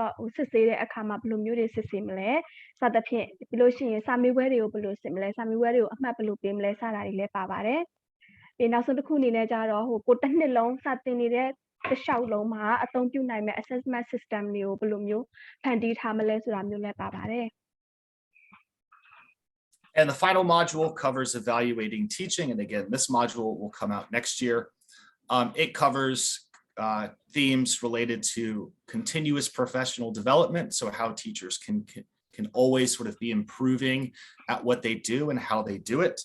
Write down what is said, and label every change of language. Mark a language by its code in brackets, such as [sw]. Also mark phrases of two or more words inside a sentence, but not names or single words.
[my] တော့စစ်ဆေးတဲ့အခါမှာဘယ်လိုမျိုးတွေစစ်ဆေးမလဲစသဖြင့်ပြီးလို့ရှိရင်စာမေးပွဲတွေကိုဘယ်လိုစစ်မလဲစာမေးပွဲတွေကိုအမှတ်ဘယ်လိုပေးမလဲစတာတွေလည်းပါပါတယ်ပြီးနောက်ဆုံးတစ်ခုအနေနဲ့ကြတော့ကိုတစ်နှစ်လုံးစတင်နေတဲ့တစ်လျှောက်လုံးမှာအသုံးပြုနိုင်မဲ့ [en] assessment system [my] တွေကိုဘယ်လိုမျိုးဖန်တီးထားမလဲဆိုတာမျိုးလည်းပါပါတယ် [en] And the final module covers evaluating teaching. And again, this module will come out next year. It covers themes related to continuous professional development. So how teachers can always sort of be improving at what they do and how they do it.